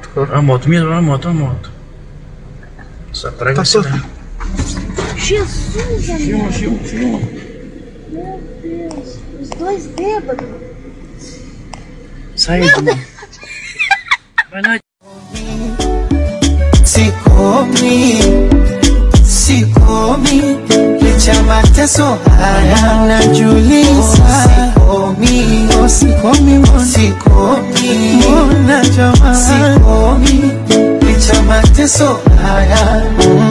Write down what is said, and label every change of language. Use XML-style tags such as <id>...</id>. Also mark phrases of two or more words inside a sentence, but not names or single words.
<pt>A moto, mesmo, a moto. Essa praga Tá solta. Jesus, amigo. Filma. Meu Deus. Os dois bêbados. Sai, mano. Vai lá.</pt> <sw>Sikomi, licha mateso haya najiuliza. Sikomi, mbona jamani? Sikomi, licha mateso haya</sw>